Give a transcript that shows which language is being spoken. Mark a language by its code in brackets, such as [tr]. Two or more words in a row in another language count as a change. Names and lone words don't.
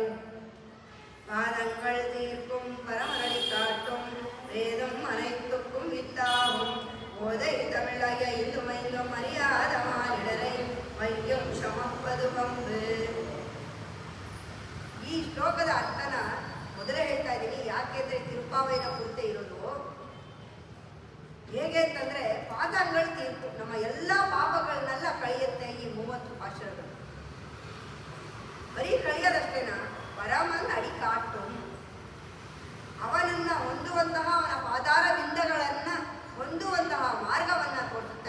[ta] பாதங்கள் தீர்க்கும் பரமனடி காட்டும் வேதம் அனைத்துக்கும் வித்தாகும் ஓதை தமிழைய இந்துமைந்தும் அறியாத மானிடரை வையும் சமப்பது பம்பு. [kn] ಈ ಶ್ಲೋಕದ ಅರ್ಥನ ಮೊದಲೇ ಹೇಳ್ತಾ ಇದ್ದೀನಿ. ಯಾಕೆಂದ್ರೆ ತಿರುಪಾವೈನ ಕುರಿತೆ ಇರೋದು. ಹೇಗೆ ಅಂತಂದ್ರೆ [ta] பாதகங்கள் தீர்க்கும், [kn] ನಮ್ಮ ಎಲ್ಲ ಪಾಪಗಳನ್ನೆಲ್ಲ ಕಳೆಯುತ್ತೆ ಈ 30 ಪಾಶುರಗಳು. ಬರೀ ಕಳೆಯೋದಷ್ಟೇನ, [ta] பரமன் அடி காட்டும், [kn] ಅವನನ್ನ ಹೊಂದುವಂತಹ ಅವನ ಪಾದಾರವಿಂದಗಳನ್ನ ಹೊಂದುವಂತಹ ಮಾರ್ಗವನ್ನ ತೋರಿಸುತ್ತೆ.